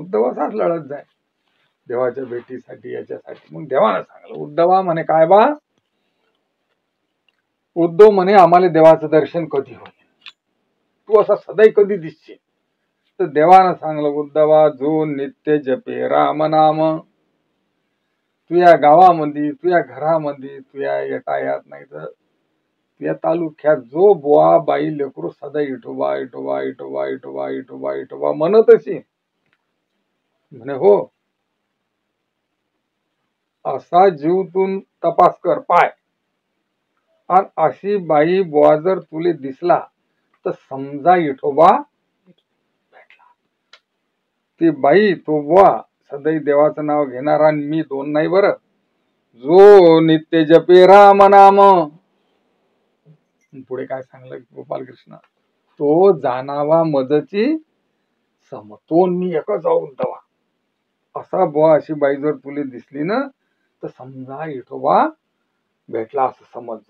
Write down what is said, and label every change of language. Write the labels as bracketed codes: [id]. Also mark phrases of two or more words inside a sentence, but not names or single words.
[mr] उद्धव असाच लढत जाय देवाच्या भेटीसाठी, याच्यासाठी. मग देवानं सांगलं, उद्धवा म्हणे काय बा, उद्धव म्हणे आम्हाला देवाचं दर्शन कधी होईल, तू असा सदैव कधी दिसशील. तर देवानं सांगलं, उद्धवा जो नित्य जपे राम नाम, तुझ्या गावामध्ये, तुझ्या घरामध्ये, तुझ्या येटायात नाही तर तुझ्या तालुक्यात जो बुवा बाई लेकरू सदा इठोबा इठोबा इठोबा इठोबा इठोबा इठोबा म्हणत अशी, म्हणे हो, असा जीवतून तपास कर पाय, आणि अशी बाई बुवा जर तुले दिसला तर समजा इठोबा भेटला. ती बाई तो बुवा सदैव देवाचं नाव घेणारा, आणि मी दोन नाही बरं, जो नित्य जपे राम नाम. पुढे काय सांगलं गोपाल कृष्ण, तो जाणावा मजची सम, तो मी एकच जाऊन दवा. असा बुवा अशी बाई जर तुला दिसली ना तर समजा इठोबा भेटला असं समजतो.